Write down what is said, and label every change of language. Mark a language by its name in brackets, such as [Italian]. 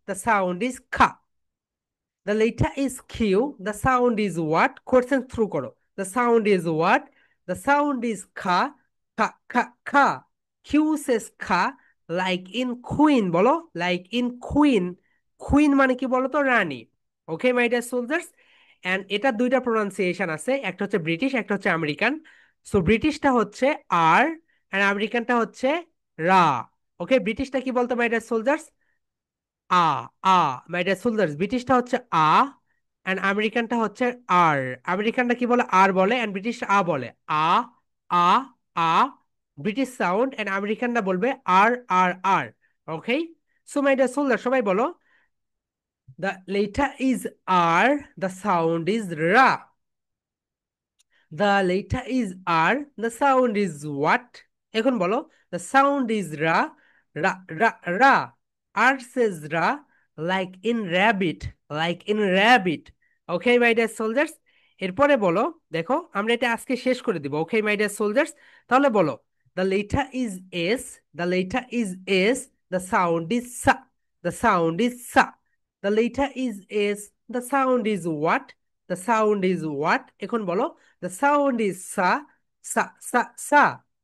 [English] The sound is ka. The letter is Q. The sound is what? Question through [Bangla] করো. [English] The sound is what? The sound is ka, ka, ka, ka. Q says ka, like in queen, [Bangla] বলো, [English] like in queen. [Bangla] Queen মানে কি বলো তো? রানী। [English] Okay, my dear soldiers? [Bangla] And এটা দুইটা pronunciation আছে, একটা হচ্ছে ব্রিটিশ, একটা হচ্ছে আমেরিকান। সো ব্রিটিশটা হচ্ছে আর, আর আমেরিকানটা হচ্ছে রা। ওকে, ব্রিটিশটা কি বলতো my dear soldiers? A, a. My dear soldiers, ব্রিটিশটা হচ্ছে আ, এন্ড আমেরিকানটা হচ্ছে আর। আমেরিকানটা কি বলে? আর বলে, এন্ড ব্রিটিশ আ বলে। আ, আ, আ, ব্রিটিশ সাউন্ড, এন্ড আমেরিকানরা বলবে আর, আর, আর। [English] okay, so my dear soldier, [Bangla] সবাই বলো, [English] The letter is R, the sound is ra. The letter is R, the sound is what? [Bangla] এখন বলো, [English] the sound is ra, ra, ra, ra. R says ra, like in rabbit, like in rabbit. Okay, my dear soldiers? [Bangla] এরপরে বলো, দেখো আমরা এটা আজকে শেষ করে দিব। [English] Okay, my dear soldiers? [Bangla] তাহলে বলো, [English] the letter is S, the letter is S, the sound is sa, the sound is sa. The letter is S, the sound is what? The sound is what? [Bangla] এখন বলো, [English] the sound is sa, sa, sa, sa.